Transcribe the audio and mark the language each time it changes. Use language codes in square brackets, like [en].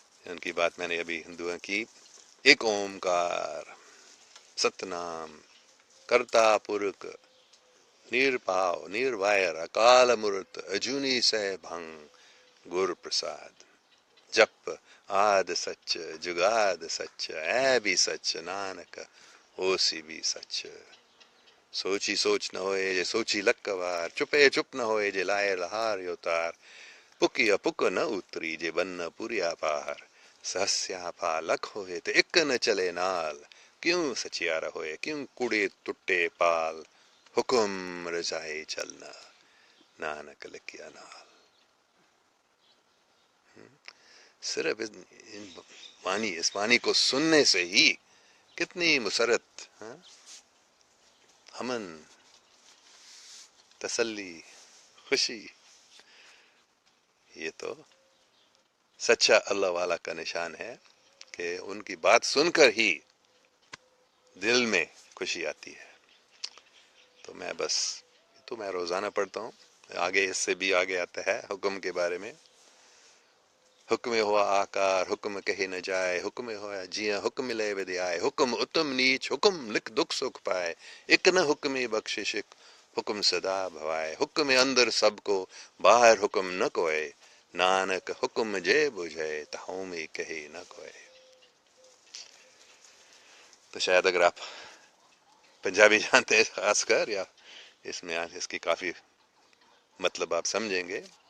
[ur] ان کی بات میں نے ابھی ہندوؤں کی، [pa] ایک اومکار ست نام کرتا پرک نربھاؤ نرویر اکال مورت اجونی سے بھنگ گر پرساد. جپ آد سچ جگاد سچ ہے بھی سچ نانک ہوسی بھی سچ. سوچی سوچ نہ ہوئے جے سوچی لکوار، چپے چپ نہ ہوئے جے لائے لہار یوتار. پکی اپک نہ اتری جے بن پوریا پار. سہسیا پا لکھ ہوئے تو ایک نہ چلے نال. کیوں سچیارا ہوئے کیوں کوڑے ٹوٹے پال. حکم رضائے چلنا نانک لکھیا نال. [ur] صرف اس وانی کو سننے سے ہی کتنی مسرت، امن، تسلی، خوشی. یہ تو سچا اللہ والا کا نشان ہے کہ ان کی بات سن کر ہی دل میں خوشی آتی ہے. تو میں روزانہ پڑھتا ہوں. آگے اس سے بھی آگے آتا ہے حکم کے بارے میں. [pa] حکم ہوا آکار حکم کہے نہ جائے، حکم ہوا جیاں حکم لے ودے آئے. حکم اتم نیچ حکم لکھ دکھ سکھ پائے. ایک نہ حکم بخشش حکم سدا بھوائے. حکم اندر سب کو باہر حکم نہ کوئے. نانک حکم جے بجھے تہوں میں کہے نہ کوئے. [ur] تو شاید اگر آپ پنجابی جانتے ہیں خاص کر، یا اس میں اس کی کافی مطلب آپ سمجھیں گے.